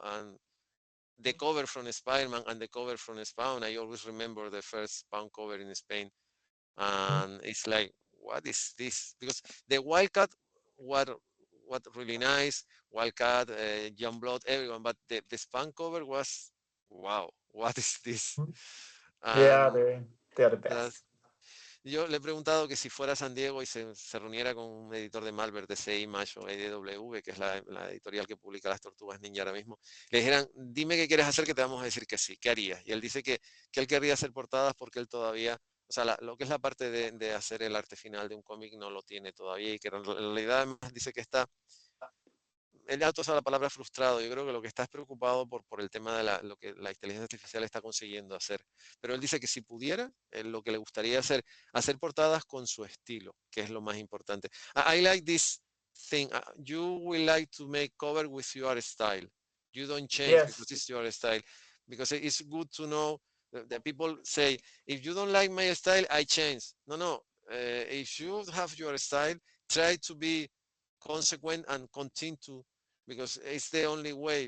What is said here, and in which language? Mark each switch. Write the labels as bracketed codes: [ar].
[en] And the cover from Spider-Man and the cover from Spawn, I always remember the first Spawn cover in Spain, Mm. and it's like, what is this? Because the Wildcat, what what really nice, Wildcat, Youngblood, everyone, but the Spawn cover was, wow, what is this? Mm. Yeah, And they're the that's, best. [es] yo le he preguntado que si fuera a San Diego y se reuniera con un editor de Malvern, DC Image o EDW, que es la editorial que publica las Tortugas Ninja ahora mismo, le dijeran, dime qué quieres hacer que te vamos a decir que sí, ¿qué harías? Y él dice que él querría hacer portadas porque él todavía, o sea, lo que es la parte de hacer el arte final de un cómic no lo tiene todavía y que en realidad además dice que está él ya usa la palabra frustrado. Yo creo que lo que está es preocupado por el tema de lo que la inteligencia artificial está consiguiendo hacer. Pero él dice que si pudiera, lo que le gustaría hacer portadas con su estilo, que es lo más importante. [en] I like this thing. You will like to make cover with your style. You don't change because Yes. it's your style. Because it's good to know that people say, if you don't like my style, I change. No, no. If you have your style, try to be consequent and continue, because it's the only way.